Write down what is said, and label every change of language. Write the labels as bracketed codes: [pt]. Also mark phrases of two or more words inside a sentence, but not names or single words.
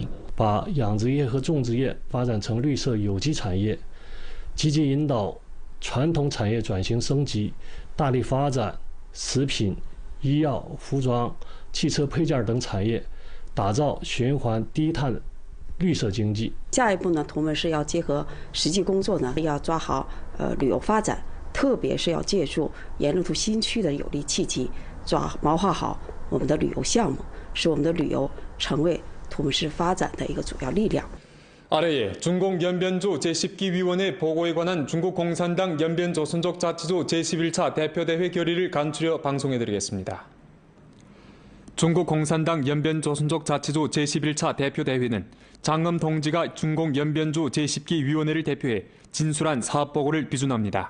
[zh] 把养殖业和种植业发展成绿色有机产业，积极引导传统产业转型升级，大力发展食品、医药、服装、汽车配件等产业，打造循环低碳绿色经济。下一步呢，我们是要结合实际工作呢，要抓好旅游发展，特别是要借助沿路图新区的有利契机，谋划好我们的旅游项目，使我们的旅游成为土门市发展的一个主要力量。 [ko] 아래에 중국 연변조 제10기 위원회 보고에 관한 중국 공산당 연변조선족 자치조 제11차 대표대회 결의를 간추려 방송해드리겠습니다. 중국 공산당 연변조선족 자치조 제11차 대표대회는 장엄 동지가 중국 연변조 제10기 위원회를 대표해 진술한 사업보고를 비준합니다.